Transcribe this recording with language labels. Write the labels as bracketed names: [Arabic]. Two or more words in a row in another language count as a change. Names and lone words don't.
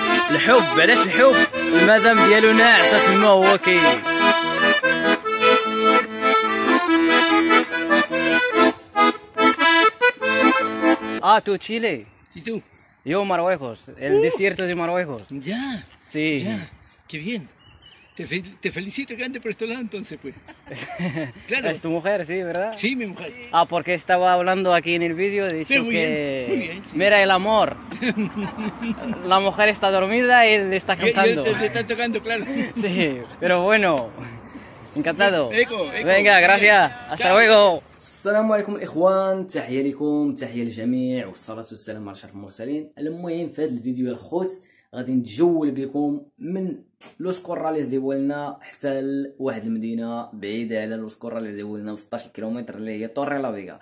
[Arabic] الحب علاش الحب؟ المدام ديالو ناعسه تما هو tú Chile. [Spanish] ¿Y tú? Yo Marruecos, el desierto de Marruecos. Ya. Sí. Ya. Qué bien. Te felicito que ande por este lado entonces, pues. Claro. Es tu mujer, sí, ¿verdad? Sí, mi mujer. Porque estaba hablando aquí en el vídeo, he dicho muy que... bien, muy bien, sí. Mira el amor. La mujer está dormida y él le está cantando. Te está tocando, claro. Sí, pero bueno. Encantado. Eco. Venga, gracias. Hasta luego. [Arabic] السلام عليكم الاخوان، تحيه لكم، تحيه للجميع، والصلاه والسلام على اشرف المرسلين. المهم في هذا الفيديو يا الخوت غادي نتجول بكم من لوس كوراليس ديالنا حتى لواحد المدينه بعيده على لوس كوراليس ديالنا 16 كيلومتر اللي هي توري لا فيغا.